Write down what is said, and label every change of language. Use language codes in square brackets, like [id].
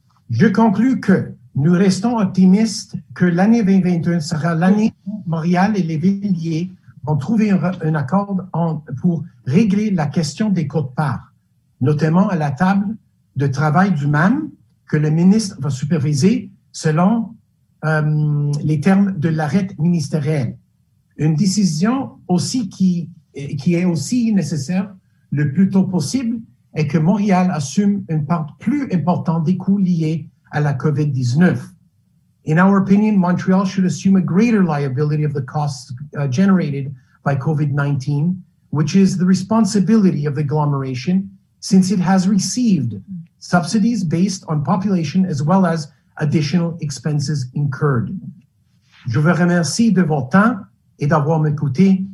[fr] Je conclus que nous restons optimistes que l'année 2021 sera l'année où Montréal et les villes liées vont trouver un accord pour régler la question des quotes-parts, notamment à la table de travail du MAM que le ministre va superviser selon les termes de l'arrêt ministériel. Une décision aussi qui est aussi nécessaire le plus tôt possible est que Montréal assume une part plus importante des coûts liés à la COVID-19. [en] In our opinion, Montreal should assume a greater liability of the costs generated by COVID-19, which is the responsibility of the agglomeration since it has received subsidies based on population as well as additional expenses incurred. [fr] Je vous remercie de votre temps et d'avoir m'écouté.